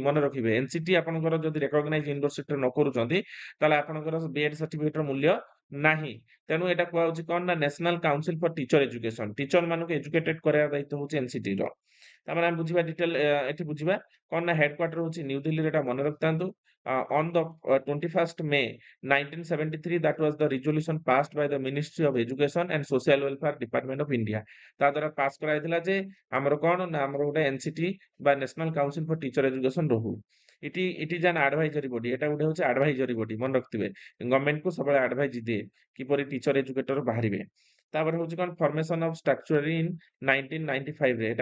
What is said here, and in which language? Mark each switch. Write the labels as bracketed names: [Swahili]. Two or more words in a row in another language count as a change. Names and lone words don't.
[Odia] ମନେ ରଖିବେ ଏନସିଟି ଆପଣଙ୍କର ଯଦି [English] recognize university [Odia] ନ କରୁଛନ୍ତି ତାହେଲେ ଆପଣଙ୍କର [English] BEd certificate [Odia] ମୂଲ୍ୟ ନାହିଁ। ତେଣୁ ଏଟା କୁହାଯାଉଛି କଣ ନା ନ୍ୟାସନାଲ କାଉନସିଲ ଫର ଟିଚର ଏଜୁକେସନ। ଟିଚର ମାନଙ୍କୁ ଏଜୁକେଟେଡ କରିବା ଦାୟିତ୍ୱ ହଉଛି ଏନସିଟି ର। ତାପରେ ଆମେ ବୁଝିବା ଡିଟେଲ ଏଠି ବୁଝିବା କଣ ନା ହେଡକ୍ୱାର୍ଟର ହଉଛି ନ୍ୟୁ ଦିଲ୍ଲୀରେ। ଏଟା ମନେ ରଖିଥାନ୍ତୁ। [English] on the 21st May 1973 that was the resolution passed by the Ministry of Education and Social Welfare Department of India। [Odia] ତା ଦ୍ୱାରା ପାସ୍ କରାଯାଇଥିଲା ଯେ ଆମର କଣ ନା ଆମର ଗୋଟେ ଏନସିଟି ବା ନ୍ୟାସନାଲ କାଉନସିଲ ଫର ଟିଚର ଏଜୁକେସନ ରହୁ। [English] it is an advisory body. [Odia] ଏଟା ଗୋଟେ ହଉଛି [English] advisory body [Odia] ମନେ ରଖିଥିବେ। ଗଭର୍ଣ୍ଣମେଣ୍ଟ କୁ ସବୁବେଳେ ଆଡଭାଇଜ ଦିଏ କିପରି [English] teacher educator [Odia] ବାହାରିବେ। ତାପରେ ହଉଛି କଣ [English] formation of structure in 1995 ରେ।